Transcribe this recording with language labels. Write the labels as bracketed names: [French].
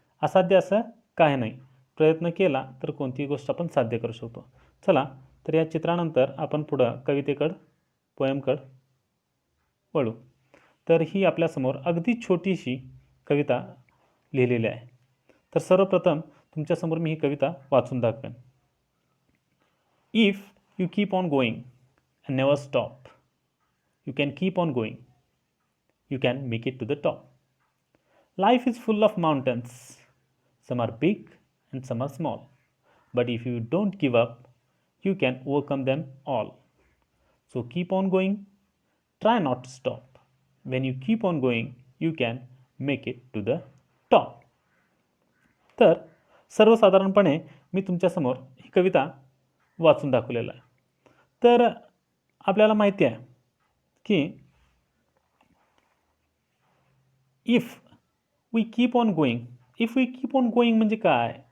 [Marathi] असाध्य असं काय नाही, प्रयत्न केला तर कोणतीही गोष्ट आपण साध्य करू शकतो. चला, तर या चित्रानंतर आपण पुढं कवितेकडं, पोएमकडं वळू. तर ही आपल्यासमोर अगदी छोटीशी कविता लिहिलेली आहे. तर सर्वप्रथम तुमच्यासमोर मी ही कविता वाचून दाखवेन. [English] If you keep on going and never stop, you can keep on going, you can make it to the top. Life is full of mountains, some are big and some are small, but if you don't give up, you can overcome them all. So keep on going, try not to stop. When you keep on going, you can make it to the top. [Marathi] तर सर्वसाधारणपणे मी तुमच्यासमोर ही कविता वाचून दाखवलेलं आहे. तर आपल्याला माहिती आहे की [English] if we keep on going [Marathi] म्हणजे काय.